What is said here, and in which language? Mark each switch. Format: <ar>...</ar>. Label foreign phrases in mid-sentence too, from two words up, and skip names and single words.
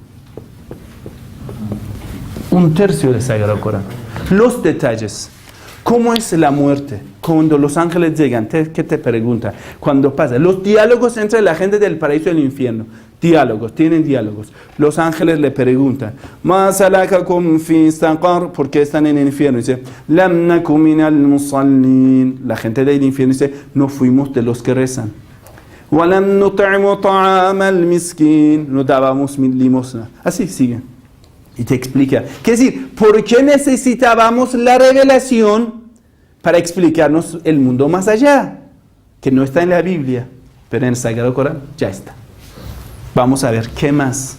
<es>1/3 del Sagrado Corán. Los detalles. ¿Cómo es la muerte? Cuando los ángeles llegan, ¿qué te preguntan? Cuando pasa, los diálogos entre la gente del paraíso y el infierno. Tienen diálogos. Los ángeles le preguntan,</es> <ar>¿ما سلككم في سقر?</ar> <es>¿Por qué están en el infierno? Dice,</es> <ar>لم نك من المصلين.</ar> <es>La gente del infierno dice, no fuimos de los que rezan.</es> <ar>ولم نطعم طعام المسكين.</ar> <es>No dábamos limosna. Así siguen. Y te explica. ¿Qué decir? ¿Por qué necesitábamos la revelación para explicarnos el mundo más allá? Que no está en la Biblia, pero en el Sagrado Corán ya está. Vamos a ver qué más.</es>